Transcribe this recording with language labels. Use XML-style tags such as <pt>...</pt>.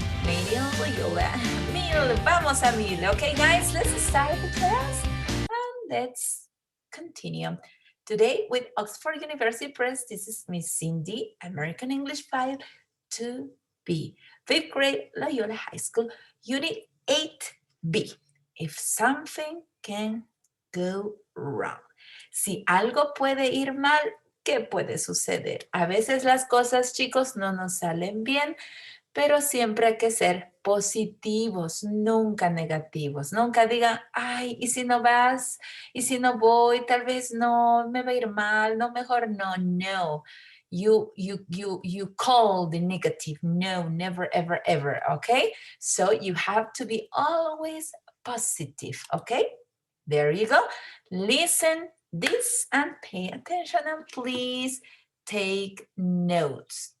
<en>Made in Loyola.</en> <es>Mil, vamos a mil.</es> <en>Okay, guys, let's start the class and let's continue. Today with Oxford University Press, this is Miss Cindy, American English 5 2B, 5th grade, Loyola High School, Unit 8B. If something can go wrong.</en> <es>Si algo puede ir mal, ¿qué puede suceder? A veces las cosas, chicos, no nos salen bien, pero siempre hay que ser positivos, nunca negativos. Nunca digan, ay, ¿y si no vas? ¿Y si no voy? Tal vez no, me va a ir mal, no, mejor no, no.</es> <en>You call the negative, no, never, ever, ever, okay? So you have to be always positive, okay? There you go. Listen this and pay attention and please take notes.</en>